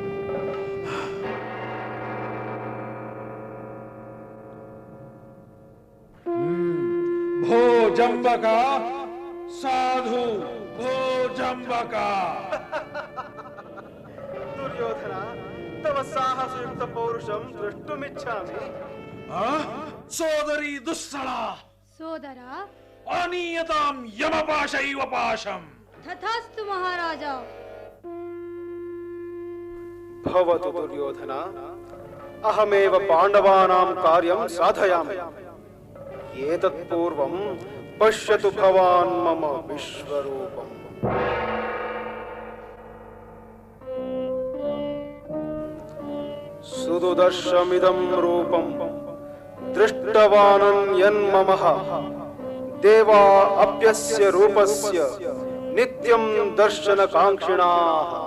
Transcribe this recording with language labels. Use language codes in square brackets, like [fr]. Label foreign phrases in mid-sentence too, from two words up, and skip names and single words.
[sa] भो जम्बका साधु भो जम्बका। दुर्योधन तव साहसयुक्त पौरुषं द्रष्टुमिच्छामि। सोदरी दुस्सला ಸೋದರ ಆನೀಯತಾಂ ಯಮಪಾಶೈವ ಪಾಶಂ. ತಥಾಸ್ತು ಮಹಾರಾಜ. ಭವತು ದುರ್ಯೋಧನ, ಅಹಮೇವ ಪಾಂಡವಾನಾಂ ಕಾರ್ಯಂ ಸಾಧಯಾಮಿ. ಏತತ್ ಪೂರ್ವಂ ಪಶ್ಯತು ಭವಾನ್ ಮಮ ವಿಶ್ವರೂಪಂ. ಸುದುದರ್ಶಮಿದಂ ರೂಪಂ ದೃಷ್ಟವಾನನ್ಯನ್ಮಮಃ ದೇವಾ ಅಪ್ಯಸ್ಯ ರೂಪಸ್ಯ ನಿತ್ಯಂ ದರ್ಶನಕಾಂಕ್ಷಿಣಾಃ.